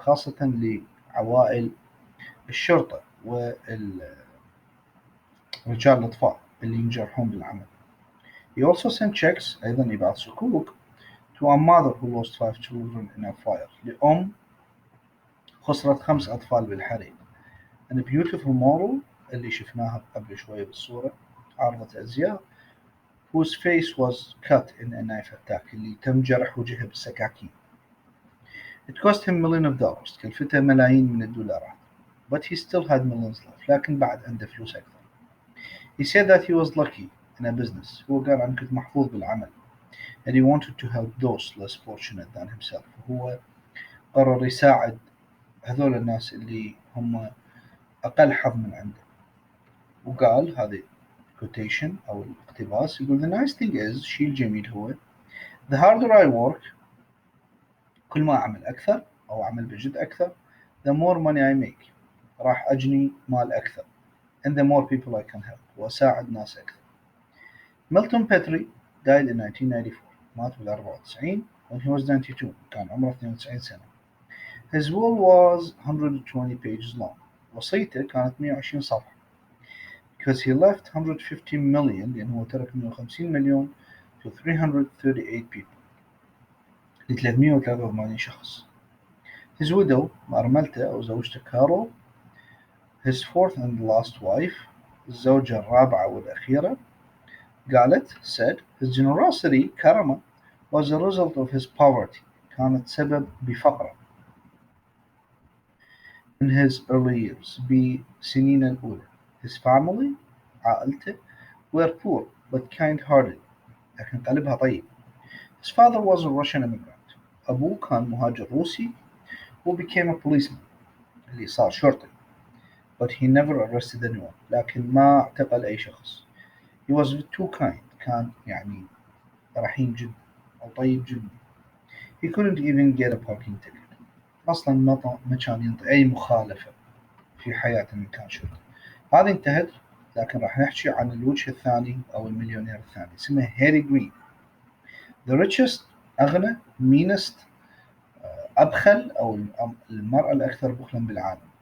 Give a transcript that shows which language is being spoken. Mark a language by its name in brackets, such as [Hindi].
[Arabic] خاصة لعوائل الشرطة ورجال الأطفاء اللي ينجرحون بالعمل. [English] He also sent checks [Arabic] أيضا يبعث صكوك [English] to a mother who lost 5 children in a fire. [Arabic] لأم خسرت 5 أطفال بالحريق. [English] And a beautiful model [Arabic] اللي شفناها قبل شوية بالصورة عارضة أزياء [English] whose face was cut in a knife attack [Arabic] اللي تم جرح وجهه بالسكاكين. [English] It cost him millions of dollars. [Arabic] كلفته ملايين من الدولارات. [English] But he still had millions left. [Arabic] لكن بعد عنده فلوس أكثر. [English] He said that he was lucky in a business. [Arabic] هو قال أنا كنت محظوظ بالعمل. [English] And he wanted to help those less fortunate than himself. [Arabic] هو قرر يساعد هذول الناس اللي هم أقل حظ من عنده. وقال هذه quotation أو الاقتباس يقول [English] the nice thing is [Arabic] شيء الجميل هو [English] the harder I work [Arabic] كل ما أعمل أكثر أو أعمل بجد أكثر [English] the more money I make [Arabic] راح أجني مال أكثر [English] and the more people I can help [Arabic] وأساعد ناس أكثر. ميلتون بيتري died in 1994. مات بال94 when he was 92. كان عمره 92 سنة. [English] His will was 120 pages long. [Arabic] وصيته كانت 120 صفحة. [English] Because he left 150 million [Arabic] لأنه هو ترك 150 مليون [English] to 338 people. [Arabic] ل 383 شخص. [English] His widow [Arabic] أرملته أو زوجته كارول [English] his fourth and last wife [Arabic] الزوجة الرابعة والأخيرة قالت [English] said his generosity [Arabic] كرمه [English] was a result of his poverty [Arabic] كانت سبب بفقره [English] in his early years [Arabic] بسنين الأولى. [English] His family [Arabic] عائلته [English] were poor but kind-hearted [Arabic] لكن قلبها طيب. [English] His father was a Russian immigrant. [Arabic] أبوه كان مهاجر روسي [English] who became a policeman [Arabic] اللي صار شرطي. [English] But he never arrested anyone. [Arabic] لكن ما اعتقل أي شخص. [English] He was too kind. [Arabic] كان يعني رحيم جدا أو طيب جدا. [English] He couldn't even get a parking ticket. [Arabic] أصلا ما كان ينطي أي مخالفة في حياته من كان شرطي. هذه انتهت. لكن راح نحكي عن الوجه الثاني أو المليونير الثاني اسمه هاري جرين. [English] The richest [Arabic] أغنى [English] meanest [Arabic] أبخل أو المرأة الأكثر بخلا بالعالم.